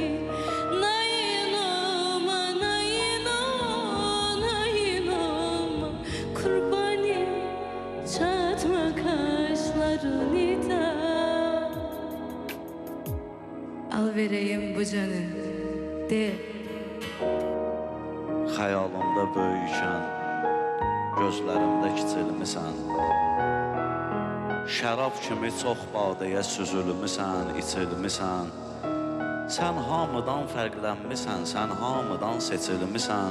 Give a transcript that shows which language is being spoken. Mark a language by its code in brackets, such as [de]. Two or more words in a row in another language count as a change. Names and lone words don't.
[tr] Nayınama, nayınama kurbani. Çatma kaşlarını da al vereyim bu canı de. [az] Xəyalımda böyükən, gözlərimdə kiçilmisən. Şərab kimi çox badəyə süzülmüsən, içilmisən. Sən hamıdan fərqlənmisən, sən hamıdan seçilmisən.